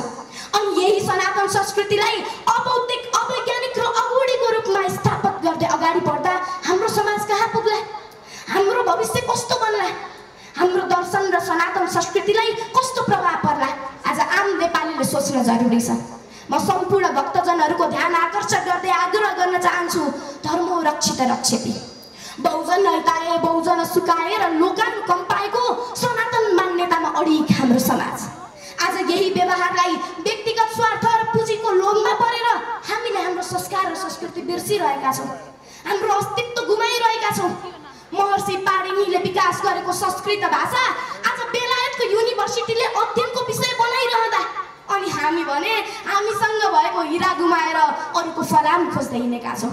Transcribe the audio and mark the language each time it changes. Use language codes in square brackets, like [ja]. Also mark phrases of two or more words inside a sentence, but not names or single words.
[ne] अनि यही सनातन संस्कृतिलाई अबौद्धिक, अवैज्ञानिक र अगुडीको रूपमा स्थापित गर्दै अगाडि बढ्दा हाम्रो समाज कहाँ पुग्ला? हाम्रो भविष्य कस्तो बन्ला? हाम्रो दर्शन र सनातन संस्कृतिलाई कस्तो प्रभाव पर्ला? आज आम नेपालीले सोच्न जरुरी छ। म सम्पूर्ण भक्तजनहरूको ध्यान आकर्षण गर्दै आग्रह गर्न चाहन्छु, [sa] धर्मो रक्षित रक्षति। बहुजन हिताय बहुजन सुखाय [ne] र लोकानुकम्पायको सनातन मान्यतामा अडिग हाम्रो समाज। आज यही व्यवहारलाई व्यक्तिगत स्वार्थ र पुँजीको लोभमा परेर हामीले हाम्रो संस्कार र संस्कृति बिर्सिरहेका छौँ, हाम्रो अस्तित्व गुमाइरहेका छौँ। महर्षि पाणिनीले विकास गरेको संस्कृत भाषा आज बेलायतको युनिभर्सिटीले अध्ययनको विषय बनाइरहँदा अनि हामी भने हामीसँग भएको हिरा गुमाएर अरूको फलाम खोज्दै हिँडेका छौँ।